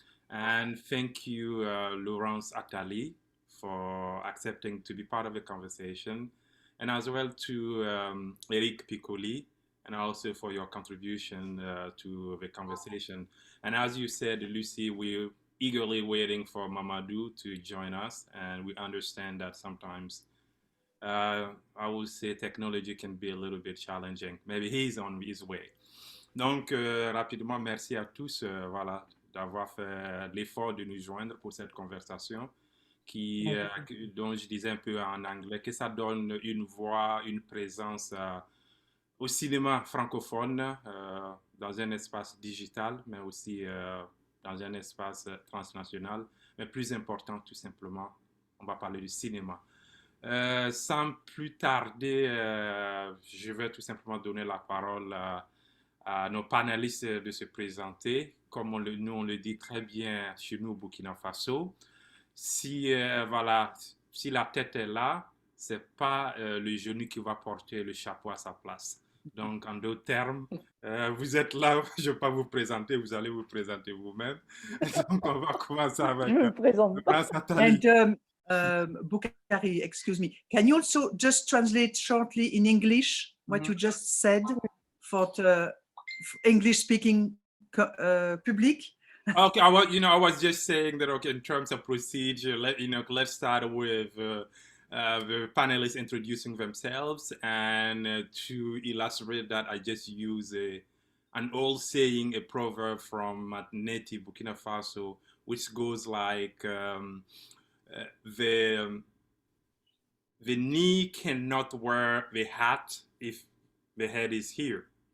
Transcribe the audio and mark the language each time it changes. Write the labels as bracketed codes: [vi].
[en] And thank you, Laurence Attali, for accepting to be part of the conversation, and as well to Eric Piccoli, and also for your contribution to the conversation. And as you said, Lucy, we're eagerly waiting for Mamadou to join us, and we understand that sometimes I would say technology can be a little bit challenging. Maybe he's on his way. [fr] Donc, rapidement, merci à tous voilà, d'avoir fait l'effort de nous joindre pour cette conversation dont je disais un peu en anglais, que ça donne une voix, une présence au cinéma francophone dans un espace digital, mais aussi dans un espace transnational, mais plus important tout simplement, on va parler du cinéma. Sans plus tarder, je vais tout simplement donner la parole à nos panélistes de se présenter. Comme nous on le dit très bien chez nous au Burkina Faso, si la tête est là, c'est pas le genou qui va porter le chapeau à sa place. Donc, en d'autres termes, vous êtes là, je ne vais pas vous présenter, vous allez vous présenter vous-même. Donc, on va commencer avec ne me présente pas. Grâce Attali. [en] And Bukhari, excuse me, can you also just translate shortly in English what you just said for the English-speaking public? Okay, I was just saying that, okay, in terms of procedure, let's start with the panelists introducing themselves, and to illustrate that, I just use an old saying, a proverb from my native Burkina Faso, which goes like, uh, the the knee cannot wear the hat if the head is here.